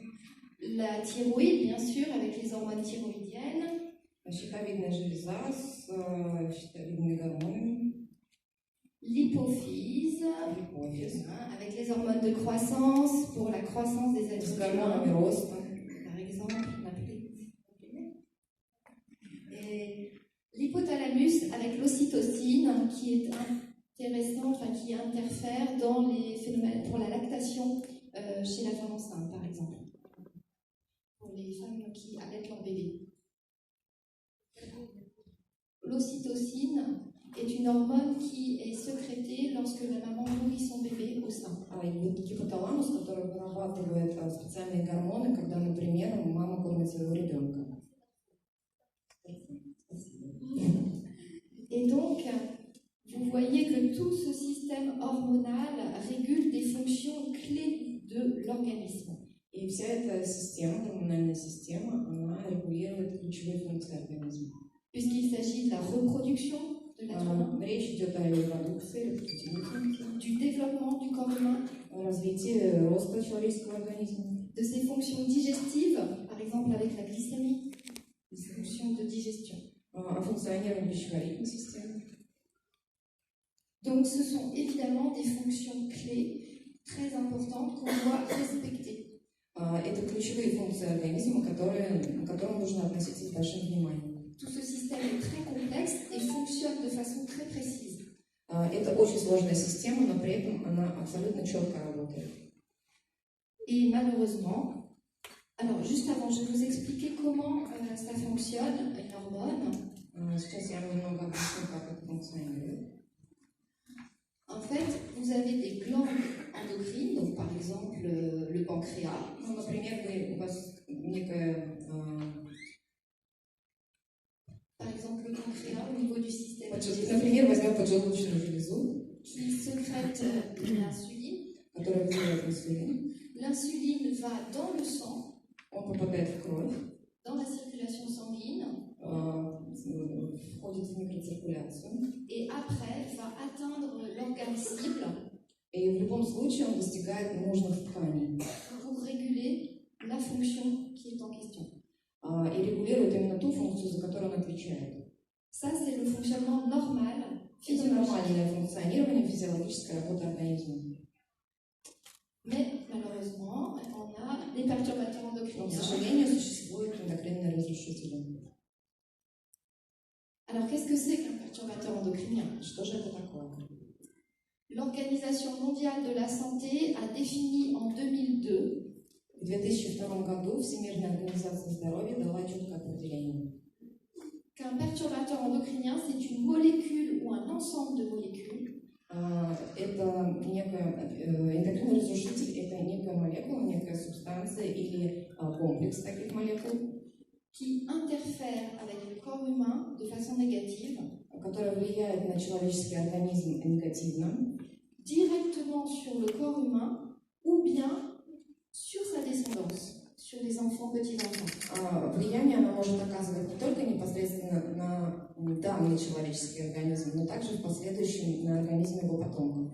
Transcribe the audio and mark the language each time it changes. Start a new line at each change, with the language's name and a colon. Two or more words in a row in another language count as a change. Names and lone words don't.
French: La thyroïde, bien sûr, avec les hormones thyroïdiennes.
Russian: Щитовидная железа с щитовидными гормонами.
French: L'hypophyse, avec les hormones de croissance pour la croissance des êtres humains, par exemple. Et l'hypothalamus avec l'ocytocine qui est intéressant, enfin qui interfère dans les phénomènes pour la lactation chez la femme enceinte, par exemple, pour les femmes qui allaitent leur bébé. L'ocytocine est une hormone qui est sécrétée lorsque la maman nourrit son bébé au sein.
Russian: И гипоталамус, который вырабатывает специальные гормоны, когда, например, мама кормит своего ребенка.
French: Et donc, vous voyez que tout ce système hormonal régule des fonctions clés de l'organisme.
Russian: И вся эта система, гормональная система, она регулирует ключевые функции организма.
French: Puisqu'il s'agit de la reproduction de l'être humain,
Russian: Речь идет о репродукции,
French: du développement du corps humain,
Russian: о развитии роста человеческого организма,
French: de ses fonctions digestives, par exemple avec la glycémie, les fonctions de digestion.
Russian: О функционировании пищеварительной системы.
French: Donc ce sont évidemment des fonctions clés très importantes qu'on doit respecter.
Russian: Это ключевые функции организма, к которым нужно относиться с большим вниманием.
French: Tout ce système est très complexe et fonctionne de façon très précise.
Russian: Это очень сложная система, но при этом она абсолютно четко работает.
French: Et malheureusement, alors juste avant, je vais vous expliquer comment ça fonctionne, une hormone.
Russian: Сейчас я немного объясню, как это функционирует.
French: En fait, vous avez des glandes endocrines, donc par exemple le pancréas.
Russian: Ну, например, у вас некая...
French: Par exemple, le pancréas au niveau du système digestif,
Russian: Например, возьмем поджелудочную железу,
French: qui sécrète l'insuline.
Russian: которая вызывает инсулин.
French: L'insuline va dans le sang,
Russian: Он попадает в кровь,
French: dans la circulation sanguine,
Russian: входит в микроциркуляцию.
French: et après va atteindre l'organe cible.
Russian: И И в любом случае он достигает нужных тканей
French: pour réguler la fonction qui est en question.
Russian: и регулирует именно ту функцию, за которую он отвечает.
French: Ça, c'est le fonctionnement normal,
Russian: Это
French: physiologique.
Russian: нормальное функционирование, физиологическая работа организма.
French: Mais malheureusement, on a des perturbateurs
Russian: Но, к
French: endocriniens.
Russian: сожалению, существуют эндокринные разрушители.
French: Alors, qu'est-ce que c'est qu'un perturbateur endocrinien?
Russian: Что же это такое?
French: L'Organisation mondiale de la santé a défini en 2002
Russian: В 2002 году Всемирная организация здоровья дала четкое определение.
French: qu'un perturbateur endocrinien, c'est une molécule ou un ensemble de molécules
Russian: Это эндокринный разрушитель, это некая молекула, некая субстанция или комплекс таких молекул,
French: qui interfèrent avec le corps humain de façon négative,
Russian: которая влияет на человеческий организм негативно,
French: directement sur le corps humain ou bien sur sa descendance, sur les enfants, petits-enfants.
Russian: Влияние она может оказывать не только непосредственно на данный человеческий организм, но также в последующем на организм его потомков.